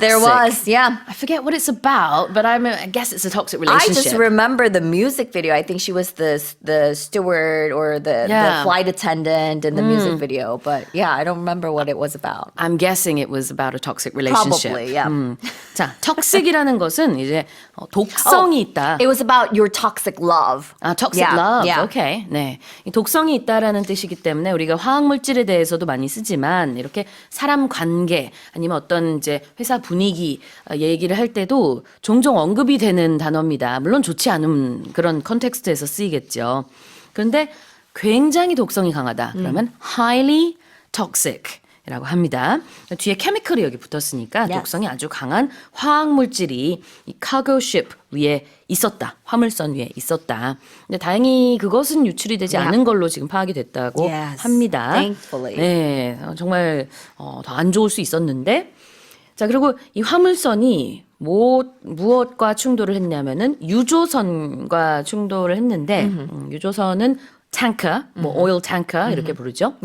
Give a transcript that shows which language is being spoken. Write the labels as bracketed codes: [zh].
[en] there was. Yeah. I forget what it's about, but I guess it's a toxic I relationship. just remember the music video. I think she was the steward or the Yeah. flight attendant in the music video. But yeah, I don't remember what it was about. I'm guessing it was about a toxic relationship. Probably, yeah. [ko] 자, toxic이라는 것은 이제 독성이 있다. [en] It was about your toxic love. [ko] 아, toxic [en] Yeah, love. yeah. [ko] 오케이. 네. 이 독성이 있다라는 뜻이기 때문에 우리가 화학 물질에 대해서도 많이 쓰지만 이렇게 사람 관계 아니면 어떤 이제 회사 분위기 얘기를 할 때도 종종 언급이 되는 단어입니다. 물론 좋지 않은 그런 컨텍스트에서 쓰이겠죠. 그런데 굉장히 독성이 강하다. 그러면 [en] highly toxic. [ko] 이라고 합니다. 뒤에 chemical이 여기 붙었으니까 [en] Yes. [ko] 독성이 아주 강한 화학 물질이 이 cargo ship 위에 있었다. 화물선 위에 있었다. 근데 다행히 그것은 유출이 되지 [en] Yeah. [ko] 않은 걸로 지금 파악이 됐다고 [en] Yes. [ko] 합니다. [en] Thankfully. [ko] 네, 정말 더 안 좋을 수 있었는데 자 그리고 이 화물선이 무엇과 충돌을 했냐면은 유조선과 충돌을 했는데 유조선은 탱커, 오일 탱커 이렇게 부르죠.